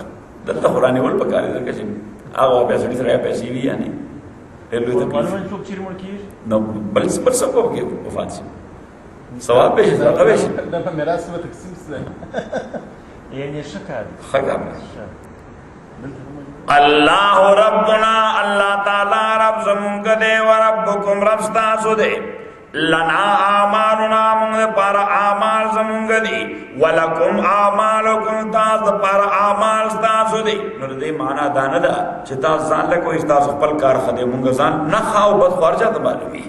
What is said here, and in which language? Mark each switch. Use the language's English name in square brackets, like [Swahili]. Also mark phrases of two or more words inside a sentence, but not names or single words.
[Pashto] دلته خو رانیول پکار دی ځکه چې هغه بیا سړي سره پیسې وي یعنې ډېر لوی تکلیف معلومه څوک چیرې مړ کېږي نو بل څه په کې وفات شي ثواب به شي صدقه به شي دا په میراث به تقسیم سي یعنې ښه کار دی. ښه کار دی. [Arabic] اللہ ربنا [Pashto] اللہ تعالی رب زمونږ دی [Arabic] و ربکم [Pashto] رب ستاسو دی [Arabic] لنا اعمالنا [Pashto] موږ دپاره اعمال زمونږ دي [Arabic] ولکم اعمالکم [Pashto] تاسو دپاره اعمال ستاسو دي. نو د دې معنا دا نه ده چې تاسو ځان له کوئ تاسو خپل کار ښه دی موږ ځان نه ښه او بد خو هر چا ته معلوم وي.